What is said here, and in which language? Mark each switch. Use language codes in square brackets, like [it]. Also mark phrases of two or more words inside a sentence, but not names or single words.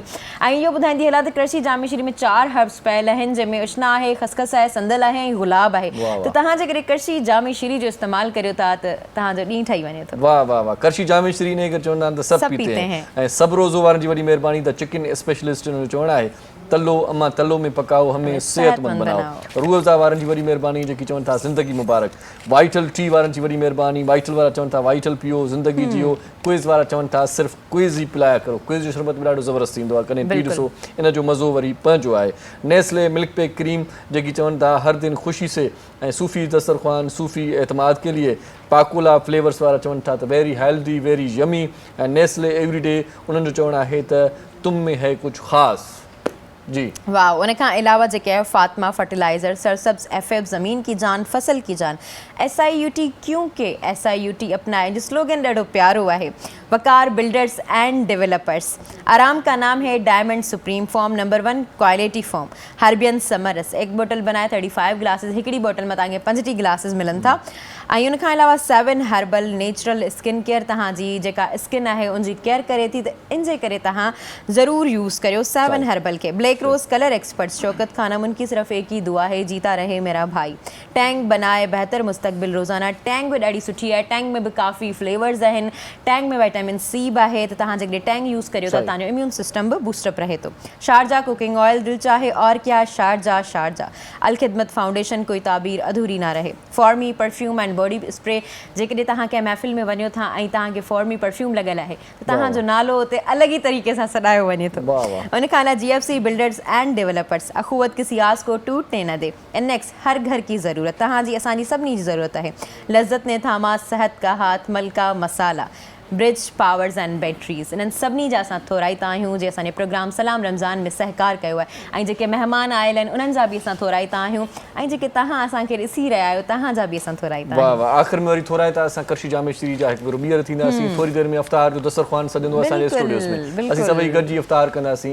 [sd] ऐं इहो ॿुधाईंदी हलां त करशी जामे शरीफ़ में 4 हर्ब्स पयल आहिनि जंहिंमें उशना आहे, खसखस आहे, संदल आहे ऐं गुलाब आहे। त तव्हां जेकॾहिं करशी जामे शरीफ़ जो इस्तेमालु करियो था त तव्हांजो ॾींहुं ठही वञे थो। वाह वाह वाह। करशी जामे शरीफ़ ने अगरि चवंदा आहिनि त सभु [ur] پیتے ہیں [sd] ऐं सभु रोज़ो वारनि जी वॾी महिरबानी त चिकन स्पेशलिस्ट जो चवणु आहे [ur] تلو اماں تلو میں پکاؤ ہمیں صحت مند بناؤ. [sd] रूह अफ़ज़ा वारनि जी वॾी महिरबानी जेकी चवनि था [ur] زندگی مبارک. [sd] वाइटल टी वारनि जी वॾी महिरबानी, वाइटल वारा चवनि था [ur] وائٹل پیو زندگی جیو. [sd] क्विज़ वारा चवनि था सिर्फ़ु क्विज़ ई [ur] پلایا کرو. [sd] क्विज़ जो शरबत बि ॾाढो ज़बरदस्त थींदो आहे, कॾहिं पी ॾिसो, इन जो मज़ो वरी पंहिंजो आहे। नेस्ले मिल्क पैक क्रीम जेकी चवनि था [ur] ہر دن خوشی سے [sd] ऐं सूफ़ी दस्तरख़्वान [ur] صوفی اعتماد کے لیے. [sd] पाकोला फ्लेवर्स वारा चवनि था त [en] very healthy very yummy. [sd] ऐं नेस्ले एवरीडे उन्हनि जो चवणु आहे त [ur] تم میں ہے کچھ خاص جی. [sd] वाह। उन खां अलावा जेके आहे फातिमा फर्टिलाइज़र, सरसब्स एफ [ur] زمین کی جان فصل کی جان, [sd] SIUT क्योंकि SIUT अपनाए जो स्लोगन ॾाढो प्यारो आहे। [ur] وقار بلڈرز اینڈ ڈیولپرز، آرام کا نام ہے ڈائمنڈ سپریم، فارم نمبر 1 کوالٹی فارم، ہربین ثمرس. ایک بوتل بنائے 35 گلاسز, [sd] हिकिड़ी बोतल में तव्हांखे 50 ग्लासेस मिलनि था। ऐं उन खां अलावा 7 हर्बल नेचुरल स्किन केयर तव्हांजी जेका स्किन आहे उनजी केयर करे थी, त इन जे करे तव्हां ज़रूरु यूज़ करियो 7 हर्बल के। [ur] بلیک روز کلر ایکسپرٹس، شوکت خانم، ان کی صرف ایک ہی دعا ہے جیتا رہے میرا بھائی. [sd] टैंग [ur] بنائے بہتر مستقبل روزانہ, [sd] टैंग भी ॾाढी सुठी आहे, टैंग में भी काफ़ी फ्लेवर्स आहिनि, टैंग में विटामिन C बि आहे, त तव्हां जेकॾहिं टैंग यूज़ करियो था तव्हांजो [en] immune system [sd] बि बूस्टअप रहे थो। [ur] شارجہ کوکنگ آئل، دل چاہے اور کیا شارجہ شارجہ. الخدمت فاؤنڈیشن، کوئی تعبیر ادھوری نہ رہے. فارمی پرفیوم اینڈ باڈی اسپرے, [sd] जेकॾहिं तव्हां कंहिं महफ़िल में वञो था ऐं तव्हांखे फॉर्मी परफ्यूम लॻियल आहे त तव्हांजो नालो उते अलॻि ई तरीक़े सां सॾायो वञे थो। उन खां अलावा GFC बिल्डर्स एंड डेवलपर्स, अखुवत [ur] کسی آس کو ٹوٹنے نہ دے. NX ہر گھر کی ضرورت, [sd] तव्हांजी असांजी सभिनी जी ज़रूरत आहे। [ur] لذت نے تھاما صحت کا ہاتھ, [sd] मलका मसाला, ब्रिज पावर्स एंड बैटरीज़, इन्हनि सभिनी जा असां थोराईता आहियूं जे असांजे प्रोग्राम सलाम रमज़ान में सहकार कयो आहे। ऐं जेके महिमान आयल आहिनि उन्हनि जा बि असां थोराईता आहियूं, ऐं जेके तव्हां असांखे ॾिसी रहिया आहियो तव्हांजा बि असां थोराईता आहियूं। वाह वाह। आख़िर में वरी थोराईता असां करशी जामे शरीफ़ जा हिकु भेरो ॿीहर थींदासीं। थोरी देरि में इफ़्तार जो दस्तरख़्वान सजंदो असांजे स्टूडियोस में, असीं सभई गॾिजी इफ़्तार कंदासीं।